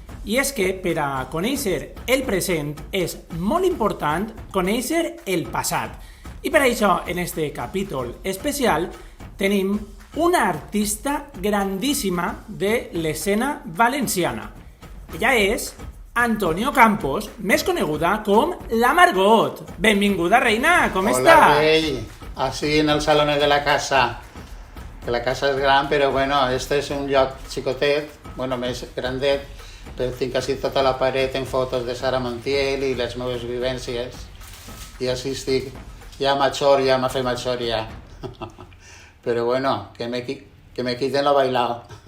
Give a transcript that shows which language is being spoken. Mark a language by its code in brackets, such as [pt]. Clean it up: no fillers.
[ca] I és que per a conèixer el present és molt important conèixer el passat. I per això, en este capítol especial, tenim una artista grandíssima de l'escena valenciana. Ella és Antonio Campos, més coneguda com la Margot. Benvinguda, reina, com estàs? [es] Hola, rey. Así en el salón de la casa. [ca] Que la casa és gran, però bueno, este és un lloc xicotet, bueno, més grandet, però tinc quasi tota la paret en fotos de Sara Montiel i les meves vivències. I així estic, ja major, ja m'ha fet major, ja. Però bueno, [es] que me quiten lo bailado.